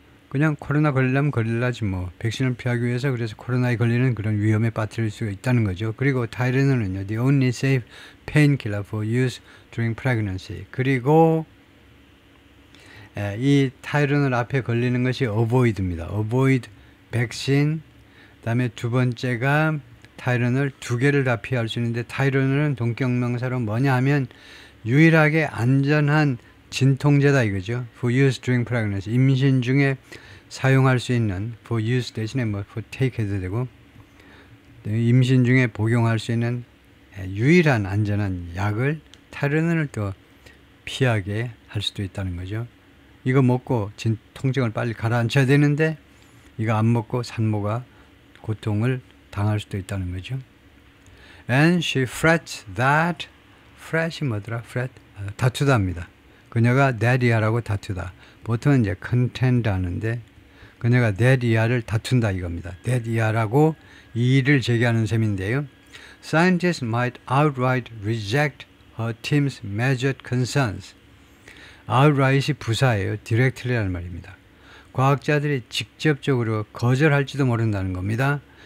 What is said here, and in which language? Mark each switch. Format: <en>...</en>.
<ko>그냥 코로나 걸리려면 걸릴라지 뭐. 백신을 피하기 위해서 그래서 코로나에 걸리는 그런 위험에 빠뜨릴 수가 있다는 거죠. 그리고 타이레놀은요.</ko> <en>The only safe painkiller for use during pregnancy.</en> <ko>그리고 이 타이레놀 앞에 걸리는 것이 avoid입니다. avoid 백신. 그다음에 두 번째가 타이레놀 두 개를 다 피할 수 있는데 타이레놀은 동격명사로 뭐냐 하면 유일하게 안전한 진통제다 이거죠.</ko> <en>For use during pregnancy.</en> <ko>임신 중에 사용할 수 있는 for use 대신에 뭐 for take 해도 되고 임신 중에 복용할 수 있는 유일한 안전한 약을 타르는을 또 피하게 할 수도 있다는 거죠. 이거 먹고 통증을 빨리 가라앉혀야 되는데 이거 안 먹고 산모가 고통을 당할 수도 있다는 거죠.</ko> <en>And she frets that fret이</en> <ko>뭐더라? fret 다투다입니다. 그녀가 that 이하라고 다투다. 보통은 이제 contend 하는데 그녀가 that 이하를 다툰다 이겁니다. that 이하라고 이의를 제기하는 셈인데요.</ko> <en>Scientists might outright reject her team's measured concerns.</en> <ko>outright이 부사예요. directly라는 말입니다. 과학자들이 직접적으로 거절할지도 모른다는 겁니다.</ko>